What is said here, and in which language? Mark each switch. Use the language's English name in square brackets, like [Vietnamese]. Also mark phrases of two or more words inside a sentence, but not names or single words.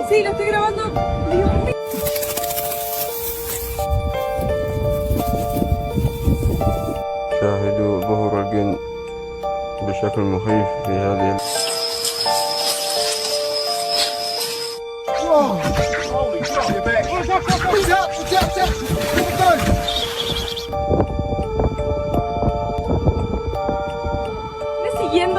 [Spanish] Sí, lo estoy grabando. Dios mío. [Arabic] شاهدوا ظهور الجن بشكل مخيف في هذه [Spanish] Me siguiendo.